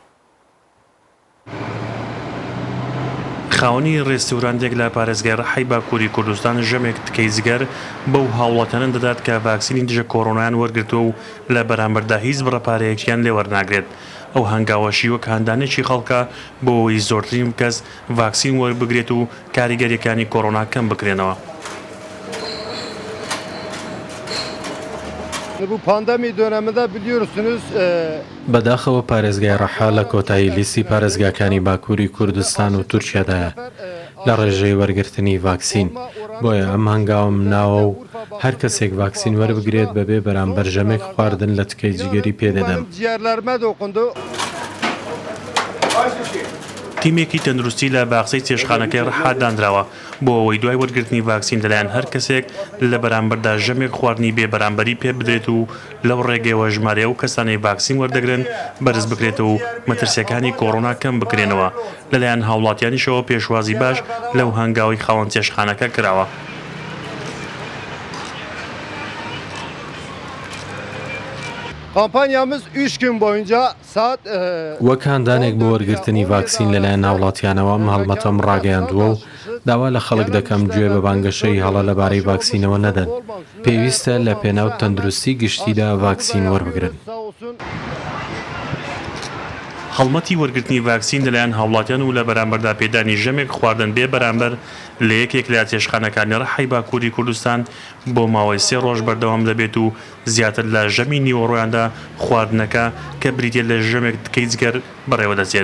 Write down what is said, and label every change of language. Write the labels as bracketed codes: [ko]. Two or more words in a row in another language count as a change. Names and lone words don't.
[ckb] خاوەنی ڕێستورانتێک لە پارێزگای ڕەحی باکووری کوردستان ژەمێک تکەی جگەر بەو هاوڵاتیانە دەدات کە ڤاکسینی دژە کۆڕۆنایان وەرگرتووە و لە بەرامبەردا هیچ بڕەپارەیەکیان لێ وەرناگرێت. ئەو هەنگاوەشی وەک هاندانێکی خەڵکە بۆەوەی زۆرترین کەس ڤاکسین وەربگرێت و کاریگەریەکانی کۆڕۆنا کەم بکرێنەوە. [tr] Bu pandemi döneminde biliyorsunuz [ckb] بەداخەوە پارێزگای ڕەحا لە کۆتایی لیستی پارێزگاکانی باکووری کوردستان و تورکیادایە لە ڕێژەی وەرگرتنی ڤاکسین بۆیە ئەم هەنگاوم ناوە و هەر کەسێک ڤاکسین وەربگرێت بەبێ بەرامبەر ژەمێک خواردن لە تکەی جگەری پێدەدەم. تیمێکی تەندروستی لە باخچەی چێشتخانەکەی ڕەحا دانراوە بۆ ئەوەی دوای وەرگرتنی ڤاکسین لەلایەن هەر کەسێک لە بەرامبەردا ژەمێک خواردنی بێ بەرامبەری پێ بدرێت و لەو ڕێگەیەوە ژمارە و کەسانی ڤاکسین وەردەگرن بەرز بکرێتەوە و مەترسیەکانی کۆڕۆنا کەم بکرێنەوە. لەلایەن هاوڵاتیانیشەوە پێشوازی باش لەو هەنگاوی خاوەن چێشتخانەکە کراوە. [tr] Kampanyamız 3 gün boyunca saat [ckb] وەک هاندانێک بۆ وەرگرتنی ڤاکسین لەلایەن ناوڵاتیانەوە ئەم هەڵمەتەم ڕاگەیاندووە و داوا لە خەڵک دەکەم گوێ بە بانگەشەی هەڵە لەبارەی ڤاکسینەوە نەدەن. پێویستە لە پێناو تەندروستی گشتیدا ڤاکسین وەربگرن. هەڵمەتی وەرگرتنی ڤاکسین لەلایەن هاوڵاتیان و لە بەرامبەردا پێدانی ژەمێک خواردن بێ بەرامبەر لە یەکێک لە چێشتخانەکانی ڕەحی باکووری کوردستان بۆ ماوەی 3 ڕۆژ بەردەوام دەبێت و زیاتر لە ژەمی نیوەڕۆیاندا خواردنەکە کە بریتێت لە ژەمێک تکەی جگەر بەڕێوە دەچێت.